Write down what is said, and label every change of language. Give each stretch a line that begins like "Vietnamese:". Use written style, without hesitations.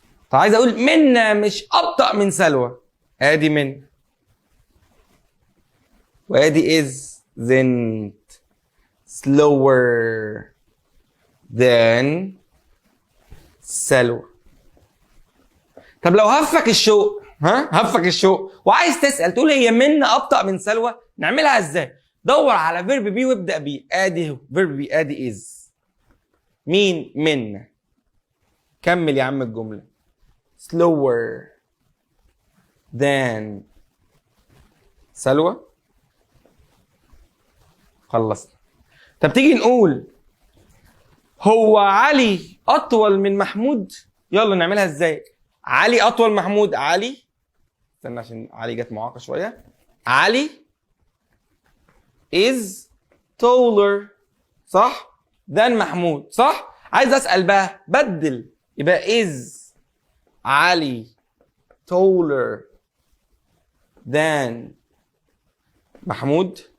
Arabic: طب عايز اقول منا مش ابطأ من سلوى، ادي من وادي
English: is then slower than
Arabic: سلوى. طب لو هفك الشوق، هفك الشوق وعايز تسأل تقول هي منا ابطأ من سلوى، نعملها ازاي؟ دور على فيرب بي وابدأ بيه. ادي فيرب بي، ادي is. مين؟ منا. كمل يا عم الجملة.
English: slower than سلوى.
Arabic: خلصنا. طب تيجي نقول هو علي اطول من محمود. يلا نعملها ازاي؟ علي اطول من محمود. علي، استنى عشان علي جت معاقه شويه. علي is taller، صح؟ than محمود، صح؟ عايز اسال بقى، بدل، يبقى
English: is علي taller than محمود.